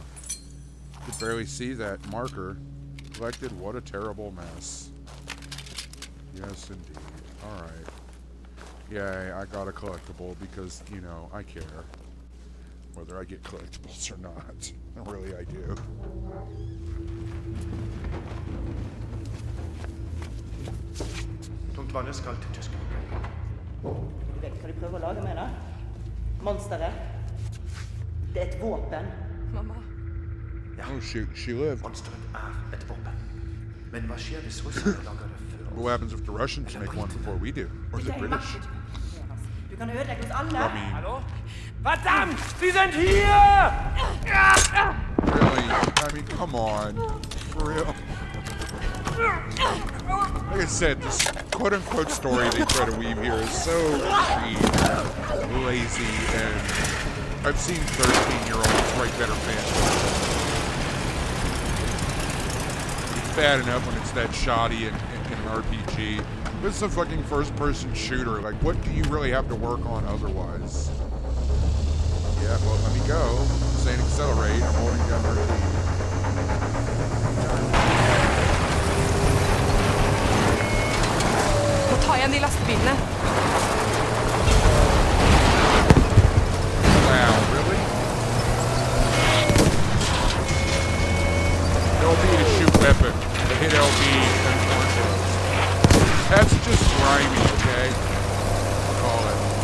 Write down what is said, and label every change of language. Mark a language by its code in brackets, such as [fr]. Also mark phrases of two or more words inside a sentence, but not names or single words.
[en] Could barely see that marker. Collected. What a terrible mess. Yes, indeed. Alright. Yeah, I got a collectible because, you know, I care. Whether I get collectibles or not. Really, I do. [no] Tungt vann skal til Tyskland. Du vet hva de prøver å lage med det? Monsteret. Det er et våpen. Mamma. [en] Oh, she lived. [no] Monsteret et våpen. Men hva skjer hvis russerne lager det før oss? [en] What happens if the Russians make one before we do? Or the British? [no] Du kan ødelegge oss alle. [en] I mean, [de] Hallo? Verdammt! Sie sind hier! [en] really? I mean, come on. For real? Like I said, this quote-unquote story they try to weave here is so cheap, lazy, and I've seen 13-year-olds write better fanfiction. It's bad enough when it's that shoddy in an RPG. This is a fucking first-person shooter. Like, what do you really have to work on otherwise? Yeah, well, let me go. Saying accelerate. I'm holding down the key. [no] Må ta igjen de lastebilene. [en] Wow, really? LB to shoot weapon. To hit LB and torpedoes. That's just grimy, okay? I'll call it.